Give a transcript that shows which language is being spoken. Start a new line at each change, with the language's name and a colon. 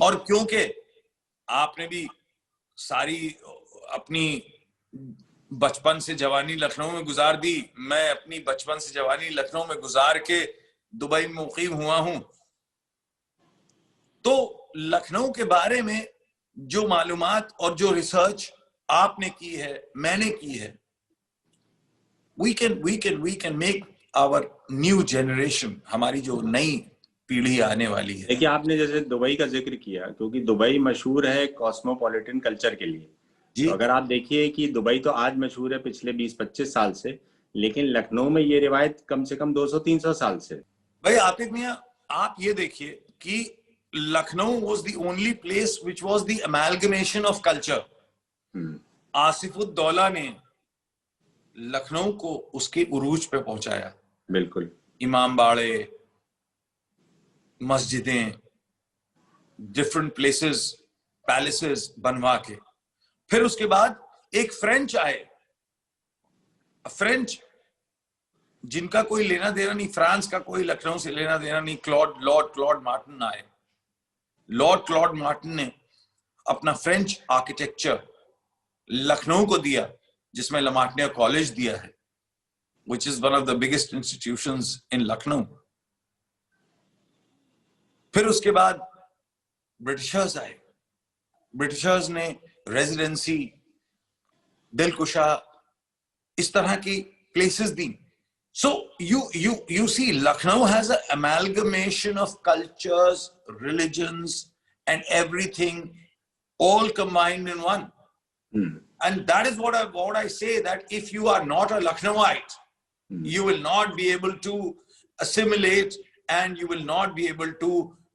Hindi: और क्योंकि आपने भी सारी अपनी बचपन से जवानी लखनऊ में गुजार दी, मैं अपनी बचपन से जवानी लखनऊ में गुजार के दुबई में मुकीम हुआ हूं, तो लखनऊ के बारे में जो मालूमात और जो रिसर्च आपने की है, मैंने की है,
English: we can make our new generation,
Hindi: हमारी जो नई पीढ़ी आने वाली है। देखिए, आपने जैसे दुबई का जिक्र किया, क्योंकि दुबई मशहूर है कॉस्मोपॉलिटन कल्चर के लिए। तो अगर आप देखिए कि दुबई तो आज मशहूर है पिछले 20-25 साल से, लेकिन लखनऊ में ये रिवायत कम से कम 200-300 साल से। भाई आतिफ मियां, आप ये देखिए कि Lucknow
English: was the only place which was the amalgamation of culture।
Hindi: Asifuddaula ने लखनऊ को उसके उरूज पे पहुंचाया। बिल्कुल। इमाम बाड़े, मस्जिदें, डिफरेंट प्लेसेस, पैलेसेस बनवा के। फिर उसके बाद एक फ्रेंच आए, फ्रेंच जिनका कोई लेना देना नहीं, फ्रांस का कोई लखनऊ से लेना देना नहीं, लॉर्ड क्लॉड मार्टिन आए। लॉर्ड क्लॉड मार्टिन ने अपना फ्रेंच आर्किटेक्चर लखनऊ को दिया, जिसमें लमार्टिनियर कॉलेज दिया है,
English: which is one of the biggest institutions in
Hindi: Lucknow. फिर उसके बाद ब्रिटिशर्स आए, ब्रिटिशर्स ने रेजिडेंसी, दिलकुशा, इस तरह की places the.
English: So you see, Lucknow has an amalgamation of cultures, religions, and everything all combined in one. And that is what I say, that if you are not a Lucknowite, you will not be able to assimilate, and you will not be able to